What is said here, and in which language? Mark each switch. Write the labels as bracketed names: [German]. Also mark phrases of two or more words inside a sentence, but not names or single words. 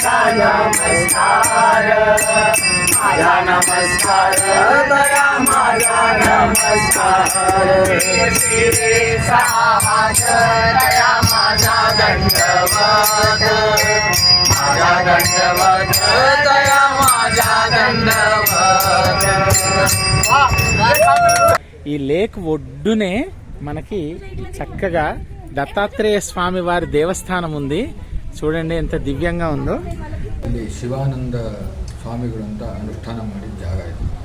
[Marathi] नमस्कार माझा नमस्कार करा माझा नमस्कार शिरे साहात दया माझा दंडवत माझा दंडवत दया माझा दंडवत। [Telugu] ఈ లేక్ ఒడ్డునే మనకి చక్కగా దత్తాత్రేయ స్వామి వారి దేవస్థానం ఉంది. చూడండి ఎంత దివ్యంగా ఉందో. [Kannada] ಇಲ್ಲಿ ಶಿವಾನಂದ ಸ್ವಾಮಿಗಳು ಅಂತ ಅನುಷ್ಠಾನ ಮಾಡಿದ ಜಾಗ ಇದು.